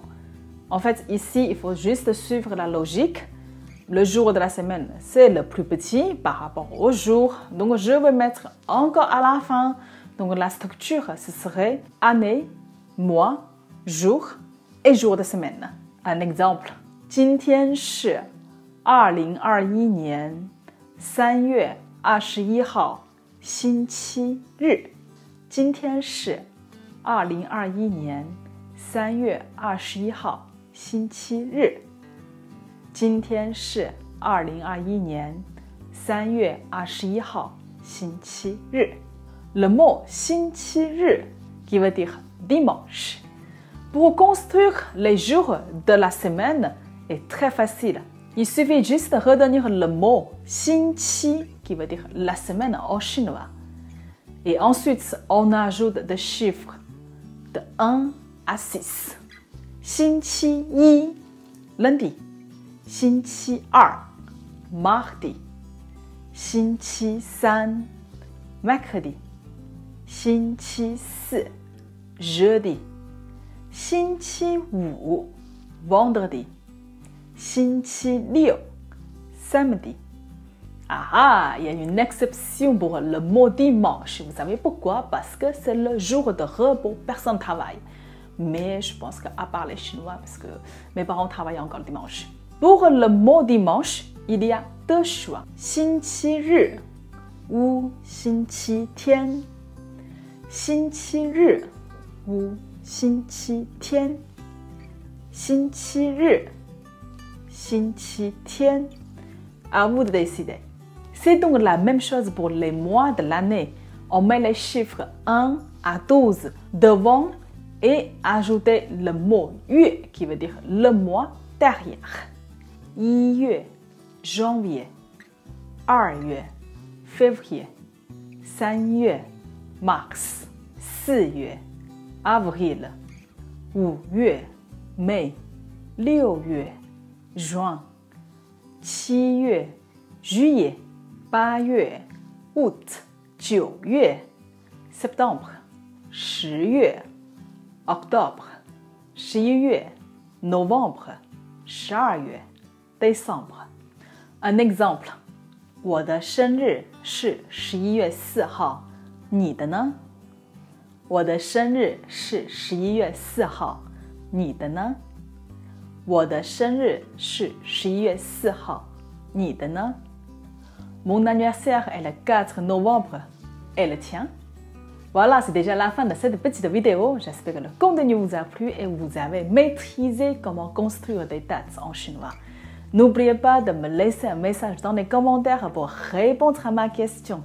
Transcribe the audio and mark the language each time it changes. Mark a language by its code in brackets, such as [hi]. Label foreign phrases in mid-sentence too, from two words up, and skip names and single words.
[fr] En fait, ici, il faut juste suivre la logique. Le jour de la semaine, c'est le plus petit par rapport au jour. Donc, je vais mettre encore à la fin. Donc, la structure, ce serait année, mois, jour et jour de semaine. Un exemple. [zh] 今天是2021年3月21号星期日。今天是2021年3月21号星期日。今天是2021年3月21号星期日。 [fr] Le mot 星期日 qui veut dire dimanche. Pour construire les jours de la semaine est très facile. Il suffit juste de retenir le mot 星期 qui veut dire la semaine en chinois. Et ensuite, on ajoute des chiffres de 1 à 6. 星期一 lundi. 星期二 mardi. 星期三 mercredi. 星期四 jeudi. 星期五 vendredi. 星期六 samedi. Ah, il y a une exception pour le mot dimanche. Vous savez pourquoi? Parce que c'est le jour de repos, personne ne travaille. Mais je pense qu'à part les Chinois, parce que mes parents travaillent encore le dimanche. Pour le mot dimanche, il y a deux choix. [zh] 星期日 ou 星期天. 星期日 ou 星期天. 星期日 星期天. [fr] À vous de décider. C'est donc la même chose pour les mois de l'année. On met les chiffres 1 à 12 devant et ajouter le mot 月 qui veut dire le mois derrière. 1 月 janvier, 2月 février, 3月 mars, 4月 avril, 5月 mai, 6月 juin, 7月 juillet, 8月 août, 9月 septembre, 10月 octobre, 11月 novembre, 12月 décembre. Un exemple. [zh] 我的生日是11月4号，你的呢？我的生日是11月4号，你的呢？我的生日是11月4号，你的呢？ [fr] Mon anniversaire est le 4 novembre. Et le tien? Voilà, c'est déjà la fin de cette petite vidéo. J'espère que le contenu vous a plu et vous avez maîtrisé comment construire des dates en chinois. N'oubliez pas de me laisser un message dans les commentaires pour répondre à ma question.